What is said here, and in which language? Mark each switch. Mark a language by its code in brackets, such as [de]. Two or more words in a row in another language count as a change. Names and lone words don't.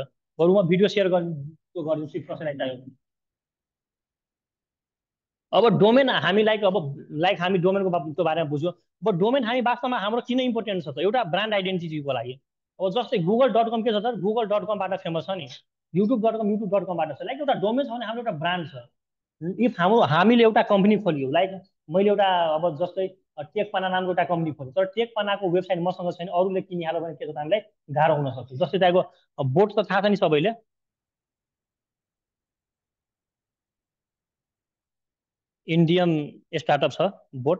[ne] बरु म भिडियो सेयर गरिदिन्छु कसैलाई चाहियो। अब डोमेन हामी हामी डोमेनको त्यो बारेमा बुझ्यो। अब डोमेन हामी वास्तवमा हाम्रो किन इम्पोर्टेन्ट छ त? एउटा [en] brand identity [ne] लागि। अब जस्तै google.com के छ त, google.comबाट फेमस छ नि, youtube.com youtube.comबाट छ। लाइक एउटा डोमेन छ भने हाम्रो एउटा ब्रान्ड छ। इफ हामीले एउटा कम्पनी खोल्यो, लाइक मैले एउटा अब जस्तै टेकपाना नामको एउटा कम्पनी खोल्यो, तर टेकपानाको वेबसाइट मसँग छैन, अरूले किनिहाल्यो भने के छ त हामीलाई गाह्रो हुन सक्छ। जस्तै तपाईँको बोट त थाहा छ नि सबैले, [en] Indian startup [ne] छ बोट।